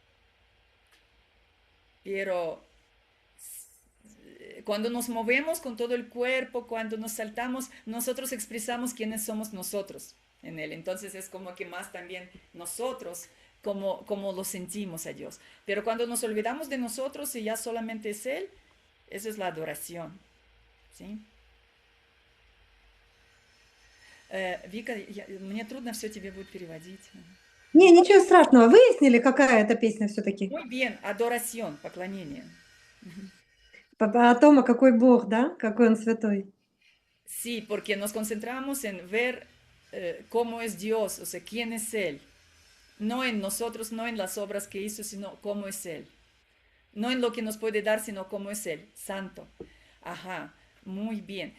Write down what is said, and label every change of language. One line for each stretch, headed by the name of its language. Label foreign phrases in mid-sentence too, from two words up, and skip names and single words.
Spanish: Pero cuando nos movemos con todo el cuerpo, cuando nos saltamos, nosotros expresamos quiénes somos nosotros en Él. Entonces es como que más también nosotros, como lo sentimos a Dios. Pero cuando nos olvidamos de nosotros y ya solamente es Él, eso es la adoración. ¿Sí?
Russian: Вика, мне трудно все тебе будет переводить. Не, ничего страшного. Выяснили, какая это песня все-таки?
Spanish: Muy bien, adoración,
Russian: поклонение. О том, а какой Бог, да? Какой Он святой.
Spanish: Sí, porque nos concentramos en ver cómo es Dios, o sea, quién es Él. No en nosotros, no en las obras que hizo, sino cómo es Él. No en lo que nos puede dar, sino cómo es Él, santo. Ajá, muy bien.